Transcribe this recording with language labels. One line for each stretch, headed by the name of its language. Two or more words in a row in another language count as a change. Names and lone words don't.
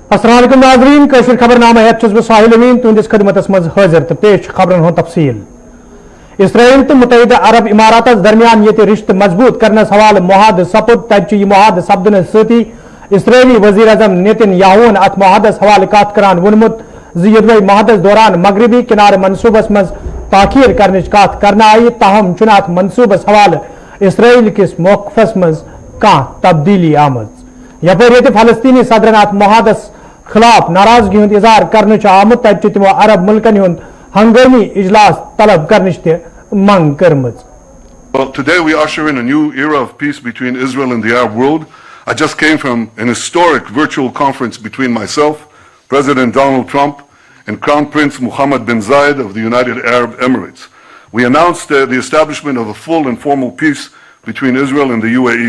Kashmiri: अस्सलाम वालेकुम नाज़रीन, कश्मीर खबरनामा हेत छुस बह साहिल अमीन तुंदिस खिदमतस मज हाजिर तो पेश खबरन हुंद तफसील। इसराइल तो मुत्तहिदा अरब इमारातस दरमियान ये रिश्ते मजबूत करने हवाल मुहाद सपुद तज यह मुहाद सपदन सती इसराइली वजीर अजम नेतन्याहून अत मुहादस हवाल कत करान वोनमुत ज़ मुहादस दौरान मगरबी किनारे मनसूबस मज ताखीर करने कत करना आई, ताहम चुन अत मनसूबस हवाल इसराइल किस मौक़िफ़स मज कह तब्दीली आमज। यपर ये फलस्तीनी सदरन अत मुहादस खिलाफ नाराजगी हुंद इजहार करने आमुत तब तमो अरब मुल्कन हुंद हंगामी इजलास तलब करने मंग करमज।
English: Well, today we usher in a new era of peace between Israel and the Arab world. I just came from an historic virtual conference between myself, President Donald Trump, and Crown Prince Mohammed bin Zayed of the United Arab Emirates. We announced the establishment of a full and formal peace between Israel and the UAE.